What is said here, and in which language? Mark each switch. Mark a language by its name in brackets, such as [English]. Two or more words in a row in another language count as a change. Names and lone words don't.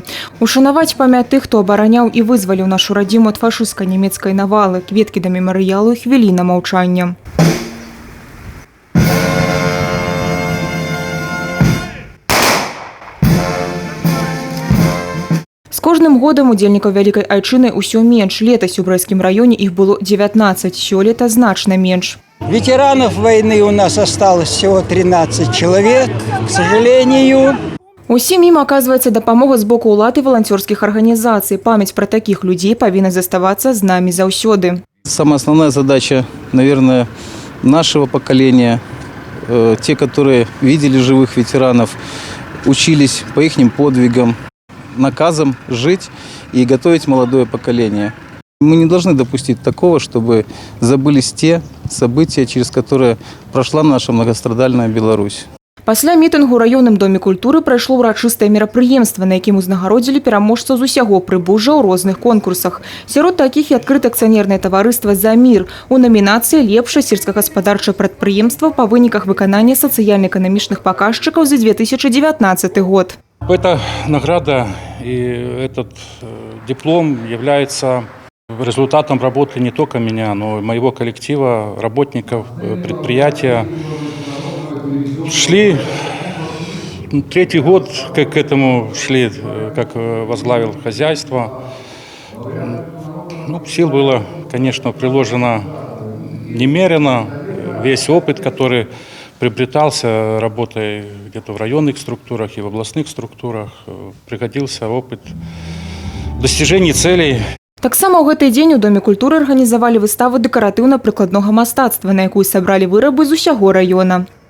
[Belarusian] Ушанаваць памяць тых, хто абараняў і вызваліў нашу радзіму ад фашысцкай нямецкай навалы, кветкі да мемарыялу і хвіліна маўчання. З кожным годам удзельнікаў Вялікай Айчыны ўсё менш. Летась у Брэсцкім раёне іх было 19, сёлета значна менш. [Russian] Ветеранов войны у нас осталось всего 13 человек, к сожалению. [Belarusian] Усім ім аказваецца дапамога з боку ўлад і валанцёрскіх арганізацый. Памяць пра такіх людзей павінна заставацца з намі заўсёды. [Russian] Самая основная задача, наверное, нашего поколения, те, которые видели живых ветеранов, учились по ихним подвигам, наказом жить и готовить молодое поколение. Мы не должны допустить такого, чтобы забылись те события, через которые прошла наша многострадальная Беларусь. [Belarusian] Пасля мітынгу ў раённым доме культуры прайшло ўрачыстае мерапрыемства, на якім узнагародзілі пераможцаў з усяго Прыбужжа ў розных конкурсах. Сярод такіх і адкрыта акцыянернае таварыства «За мір» у номінацыі «Лепшае сельскагаспадарчае прадпрыемства» па выніках выканання сацыяльна-эканамічных паказчыкаў за 2019 год. [Russian] Эта награда и этот диплом является результатом работы не только меня, но и моего коллектива, работников предприятия. Шли третий год, как к этому шли, как возглавил хозяйство. Сил было, конечно, приложено немерено. Весь опыт, который приобретался работой где-то в районных структурах и в областных структурах, пригодился опыт достижений целей. [Belarusian] Таксама ў гэты дзень у доме культуры арганізавалі выставу дэкаратыўна-прыкладнога мастацтва, на якую сабралі вырабы з усяго раёна.